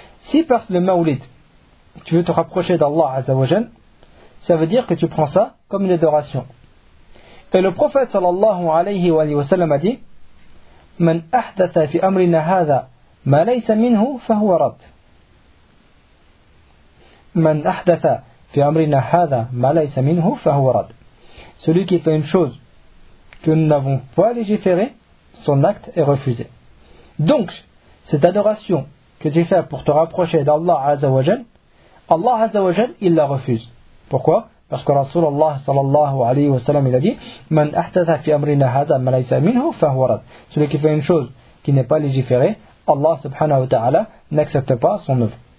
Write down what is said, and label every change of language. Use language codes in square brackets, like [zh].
[fr] Si par le maulid, tu veux te rapprocher d'Allah azawajan, ça veut dire que tu prends ça comme une adoration. Et le prophète sallallahu alayhi wa alayhi wa sallam a dit, [ar] من أحدث في أمرنا هذا ما ليس منه فهو رد. من أحدث في أمرنا هذا ما ليس منه فهو رد. [fr] Celui qui fait une chose que nous n'avons pas légiférée, son acte est refusé. Donc, cette adoration que tu fais pour te rapprocher d'Allah Azzawajal, Allah Azzawajal, il la refuse. Pourquoi? Parce que Rasulullah sallallahu alayhi wa sallam, il a dit, « [ar] Man ahtatha fi amrina hadha ma laysa minhu fahwarad. [fr] » Celui qui fait une chose qui n'est pas légiférée, Allah subhanahu wa ta'ala n'accepte pas son œuvre.